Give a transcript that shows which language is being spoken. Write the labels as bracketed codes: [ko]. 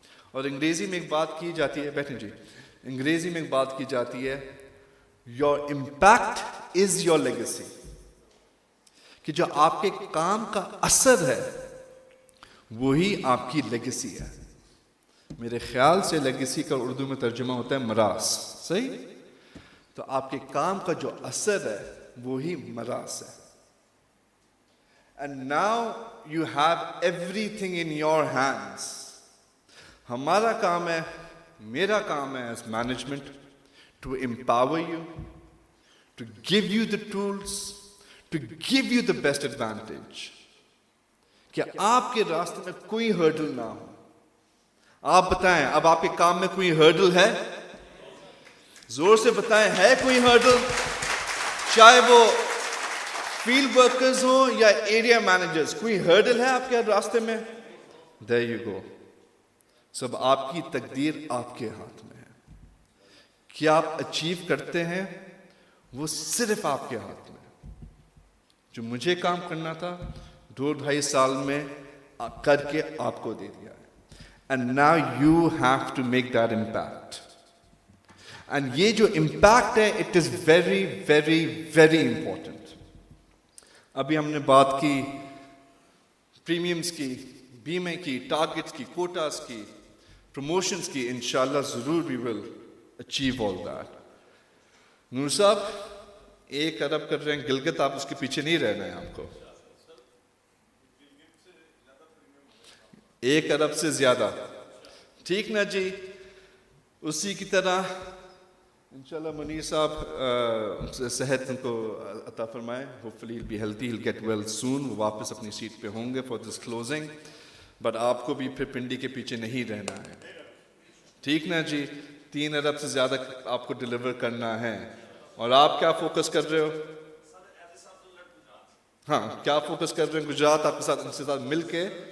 [ur] اور انگریزی میں ایک بات کی جاتی ہے, بیٹھیں جی, انگریزی میں ایک بات کی جاتی ہے, [en] your impact is your legacy, [ur] کہ جو آپ کے کام کا اثر ہے وہی آپ کی لیگیسی ہے. میرے خیال سے لیگیسی کا اردو میں ترجمہ ہوتا ہے میراث, صحیح؟ تو آپ کے کام کا جو اثر ہے وہی میراث ہے. [en] And now you have everything in your hands. [ur] ہمارا کام ہے, میرا کام ہے [en] as management to empower you, to give you the tools, to give you the best advantage. [ur] کہ آپ کے راستے میں کوئی ہرڈل نہ ہو. آپ بتائیں, اب آپ کے کام میں کوئی ہرڈل ہے؟ زور سے بتائیں, ہے کوئی ہرڈل؟ چاہے وہ فیلڈ ورکرز ہوں یا ایریا مینیجرز, کوئی ہرڈل ہے آپ کے راستے میں؟ [en] There you go. [ur] سب آپ کی تقدیر آپ کے ہاتھ میں ہے. کیا آپ اچیو کرتے ہیں وہ صرف آپ کے ہاتھ میں ہے. جو مجھے کام کرنا تھا 2-2.5 سال میں کر کے آپ کو دے دیا ہے. [en] And now you have to make that impact. And [ur] یہ جو امپیکٹ ہے, [en] it is very, very, very important. [ur] ابھی ہم نے بات کی پریمیمز کی, بیمے کی, ٹارگٹس کی, کوٹاز کی, پروموشنز کی. انشاءاللہ ضرور [en] we will achieve all that. [ur] نور صاحب 1 ارب کر رہے ہیں گلگت, آپ اس کے پیچھے نہیں رہنا ہے آپ کو. 1 ارب سے زیادہ, ٹھیک نا جی؟ اسی کی طرح انشاءاللہ منیر صاحب صحت ان کو عطا فرمائے. [en] Hopefully he'll be healthy, he'll get well soon. [ur] وہ واپس اپنی سیٹ پہ ہوں گے [en] for this closing. [ur] بٹ آپ کو بھی پھر پنڈی کے پیچھے نہیں رہنا ہے, ٹھیک نا جی؟ 3 ارب سے زیادہ آپ کو ڈیلیور کرنا ہے. اور آپ کیا فوکس کر رہے ہو؟ ہاں, کیا فوکس کر رہے ہیں؟ گجرات آپ کے ساتھ, ان کے ساتھ مل کے.